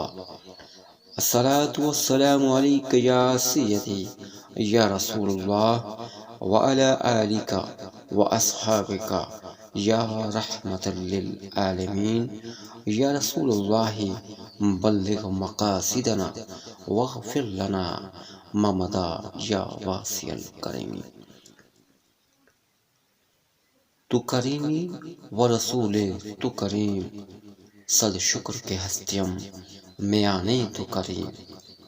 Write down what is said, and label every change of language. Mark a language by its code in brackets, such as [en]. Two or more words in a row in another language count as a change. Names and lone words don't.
[ar] الصلاة والسلام عليك يا سيدي يا رسول الله وعلى آلك وأصحابك يا رحمة للعالمين. يا رسول الله بلغ مقاصدنا واغفر لنا ما مضى يا واسع الكرم. [fa] تو کریمی و رسول تو کریم، صد شکر که هستیم میان تو کریم.